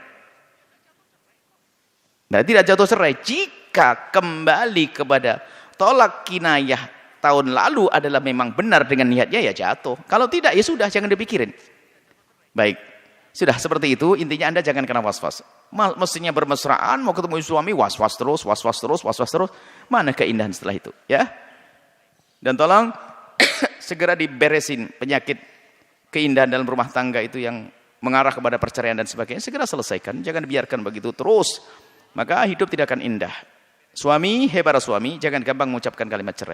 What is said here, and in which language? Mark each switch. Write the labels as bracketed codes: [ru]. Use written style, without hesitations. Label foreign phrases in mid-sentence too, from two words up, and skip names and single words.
[id] Nah, tidak jatuh cerai. Jika kembali kepada tolak kinayah tahun lalu adalah memang benar dengan niatnya, ya jatuh. Kalau tidak, ya sudah, jangan dipikirin. Baik. Sudah seperti itu, intinya Anda jangan kena was-was. Mestinya bermesraan, mau ketemu suami, was-was terus, was-was terus, was-was terus. Mana keindahan setelah itu, ya? Dan tolong segera diberesin penyakit keindahan dalam rumah tangga itu yang mengarah kepada perceraian dan sebagainya. Segera selesaikan, jangan biarkan begitu terus. Maka hidup tidak akan indah. Suami, hei para suami, jangan gampang mengucapkan kalimat cerai.